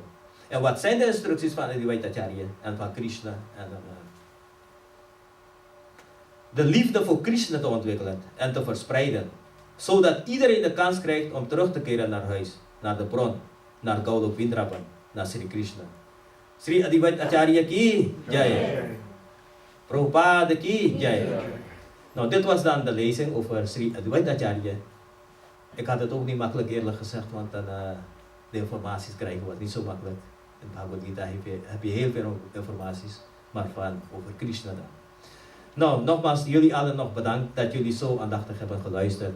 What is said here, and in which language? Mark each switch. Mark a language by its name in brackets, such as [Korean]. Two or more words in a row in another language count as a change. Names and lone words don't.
[Dutch] En wat zijn de instructies van Adivaita Acharya en van Krishna? De liefde voor Krishna te ontwikkelen en te verspreiden. Zodat iedereen de kans krijgt om terug te keren naar huis, naar de bron, naar Gaulok Vindrapan, naar Sri Krishna. [Hindi] Sri Adivaita Acharya ki jai. Prabhupada ki jai. [Dutch] Nou, dit was dan de lezing over Sri Adivaita Acharya. Ik had het ook niet makkelijk eerlijk gezegd, want dan de informaties krijgen was niet zo makkelijk. In Bhagavad Gita heb je heel veel informaties, maar van over Krishna dan. Nou, nogmaals, jullie allen nog bedankt dat jullie zo aandachtig hebben geluisterd.